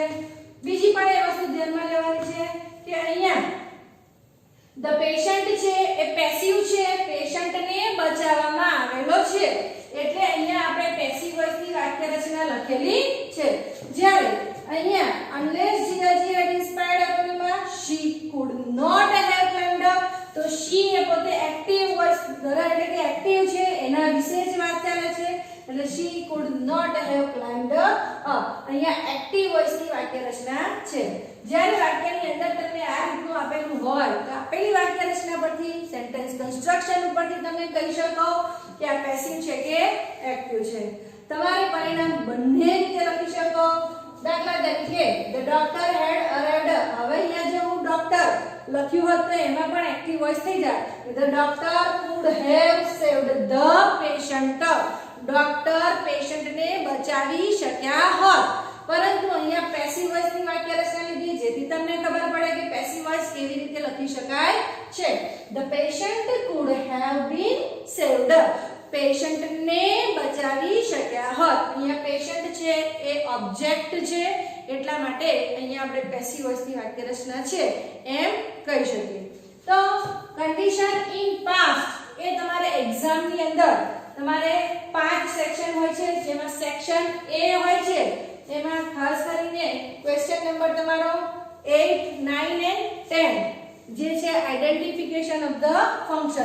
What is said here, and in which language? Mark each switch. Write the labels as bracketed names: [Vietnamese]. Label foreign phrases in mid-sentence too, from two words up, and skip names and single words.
[Gujarati] બીજી પણ એ વસ્તુ ધ્યાનમાં લેવાની છે કે અહીંયા [English] the patient [Gujarati] છે એ પેસિવ છે, પેશન્ટને બચાવવામાં આવેલો છે એટલે અહીંયા આપણે [English] passive voiceની [Gujarati] વાક્ય રચના લખેલી છે. જ્યારે અહીંયા [English] unless જીજાજી had inspired Arunima, she could not have climbed up, [Gujarati] તો she એ પોતે [English] active voice [Gujarati] દ્વારા એટલે કે એક્ટિવ છે એના એના વિશે જ વાત ચાલે છે એટલે [English] she could not have climbed up. [Gujarati] અહીંયા [English] active voiceની [Gujarati] વાક્ય રચના છે. જ્યારે વાક્યની અંદર તમને આ રીતનું આપેલું હોય તો આપેલી વાક્ય રચના પરથી [English] sentence construction [Gujarati] ઉપરથી તમે કહી શકો કે આ પેસિવ છે કે એક્ટિવ છે. તમારે પરિણામ બંને રીતે લખી શકો. દાખલા તરીકે [English] the doctor had arrived. [Gujarati] હવે અહીંયા જો હું ડોક્ટર લખ્યું હોત તો એમાં પણ [English] active voice [Gujarati] થઈ જાય. [English] the doctor could have saved the patient. [Gujarati] ડોક્ટર પેશન્ટને બચાવી શક્યા હોત. પરંતુ અહીંયા [English] passive voiceની [Gujarati] વાક્ય રચના લીધી જેથી તમને ખબર પડે કે [English] passive voice [Gujarati] કેવી રીતે લખી શકાય છે. [English] the patient could have been saved. [Gujarati] પેશન્ટને બચાવી શક્યા હોત. અહીંયા પેશન્ટ છે એ ઓબ્જેક્ટ છે એટલા માટે અહીંયા આપણે [English] passive voiceની [Gujarati] વાક્ય રચના છે એમ કહી શકીએ. તો [English] condition in past [Gujarati] એ તમારે એક્ઝામની અંદર તમારે 5 સેક્શન હોય છે જેમાં સેક્શન A હોય છે એમાં ખાસ કરીને [English] question number [Gujarati] તમારો 8 9 and 10 જે છે [English] identification of the function.